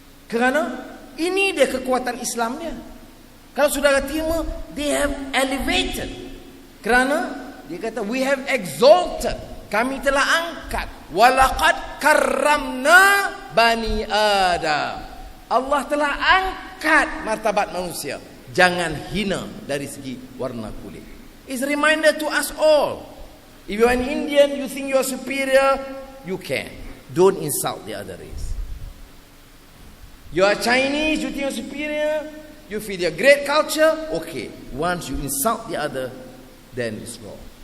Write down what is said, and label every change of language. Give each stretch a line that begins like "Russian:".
Malay: Kerana ini dia kekuatan Islam dia. Kalau saudara terima,
English: they have elevated.
Malay: Kerana dia kata
English: we have exalted.
Malay: Kami telah angkat.
Arabic: Walaqad karramna bani Adam.
Malay: Allah telah angkat martabat manusia. Jangan hina dari segi warna kulit.
English: It's a reminder to us all. If you are an Indian, you think you are superior, you can. Don't insult the other race. You are Chinese, you think you are superior, you feel your great culture, okay. Once you insult the other, then it's wrong.